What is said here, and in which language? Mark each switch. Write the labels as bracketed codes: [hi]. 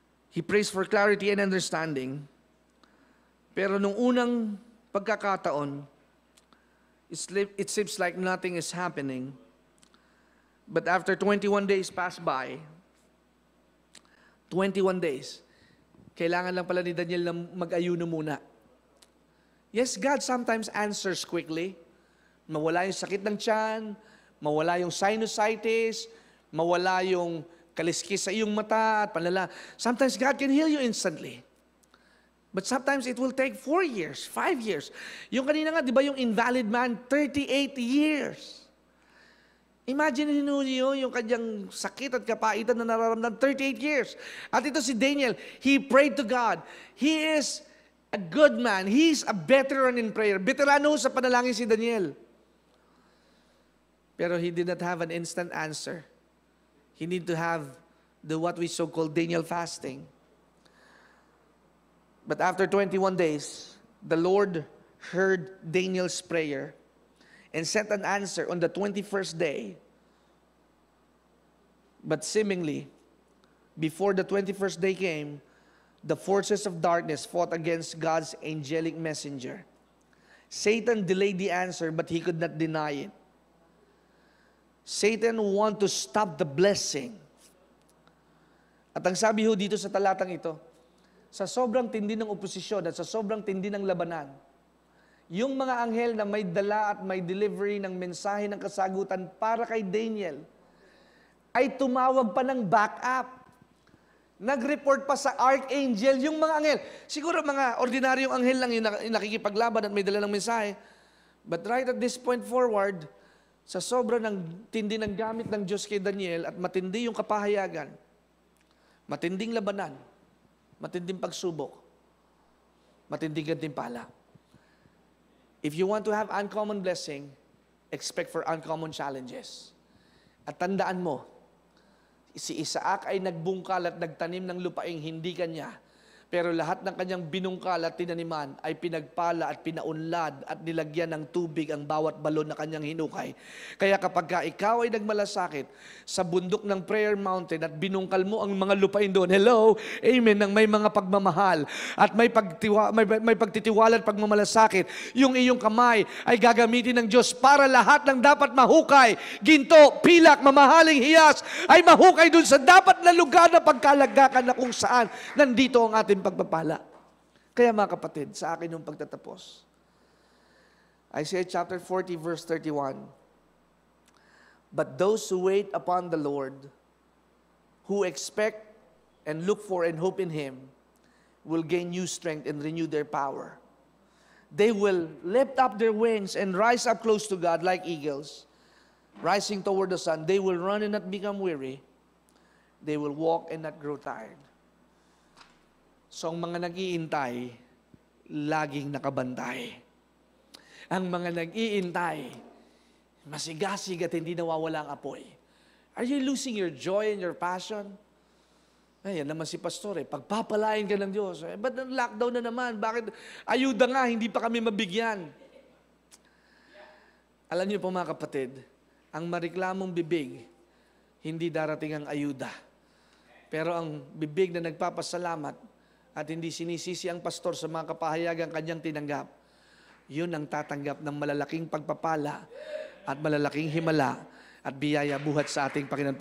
[en] He prays for clarity and understanding. Pero nung unang pagkakataon, it seems like nothing is happening. But after 21 days pass by, 21 days, kailangan lang pala ni Daniel na mag-ayuno muna. Yes, God sometimes answers quickly. [tl] Mawala yung sakit ng tiyan, mawala yung sinusitis, mawala yung kaliskis sa iyong mata at panlala. [en] Sometimes God can heal you instantly. But sometimes it will take 4 years, 5 years. [tl] Yung kanina nga, di ba yung invalid man, 38 years. Imagine niyo yung kanyang sakit at kapaitan na nararamdaman, 38 years. [en] At ito si Daniel, he prayed to God. He is a good man. He is a veteran in prayer. Veterano sa panalangin si Daniel. Pero he did not have an instant answer. He need to have what we so-call Daniel fasting. But after 21 days, the Lord heard Daniel's prayer and sent an answer on the 21st day. But seemingly, before the 21st day came, the forces of darkness fought against God's angelic messenger. Satan delayed the answer, but he could not deny it. Satan wanted to stop the blessing. [tl] At ang sabi ho dito sa talatang ito, sa sobrang tindi ng oposisyon at sa sobrang tindi ng labanan, yung mga anghel na may dala at may delivery ng mensahe ng kasagutan para kay Daniel, ay tumawag pa ng backup. Nag-report pa sa archangel yung mga anghel. Siguro mga ordinaryong anghel lang yung nakikipaglaban at may dala ng mensahe. But right at this point forward, sa sobrang ng tindi ng gamit ng Diyos kay Daniel at matindi yung kapahayagan, matinding labanan, matinding pagsubok, matinding gantimpala. [en] If you want to have uncommon blessing, expect for uncommon challenges. [tl] At tandaan mo, si Isaac ay nagbungkal at nagtanim ng lupaing hindi kanya, pero lahat ng kanyang binungkal at tinaniman ay pinagpala at pinaunlad at nilagyan ng tubig ang bawat balon na kanyang hinukay. Kaya kapag ka ikaw ay nagmalasakit sa bundok ng prayer mountain at binungkal mo ang mga lupain doon, hello, amen, ng may mga pagmamahal at may pagtitiwala at pagmamalasakit, yung iyong kamay ay gagamitin ng Diyos para lahat ng dapat mahukay, ginto, pilak, mamahaling hiyas, ay mahukay doon sa dapat na lugar na pagkalagakan na kung saan nandito ang ating pagpapala. Kaya mga kapatid, sa akin yung pagtatapos. [en] Isaiah chapter 40 verse 31. But those who wait upon the Lord, who expect and look for and hope in Him, will gain new strength and renew their power. They will lift up their wings and rise up close to God like eagles, rising toward the sun. They will run and not become weary. They will walk and not grow tired. [tl] So ang mga nag-iintay, laging nakabantay. Ang mga nag-iintay, masigasig at hindi nawawala ang apoy. [en] Are you losing your joy and your passion? [tl] Ay, yan naman si pastor pagpapalain ka ng Diyos. Ba't ang lockdown na naman? Bakit? Ayuda nga, hindi pa kami mabigyan. Alam niyo po mga kapatid, ang mareklamong bibig, hindi darating ang ayuda. Pero ang bibig na nagpapasalamat at hindi sinisisi ang pastor sa mga kapahayagang kanyang tinanggap, yun ang tatanggap ng malalaking pagpapala at malalaking himala at biyaya buhat sa ating Panginoon.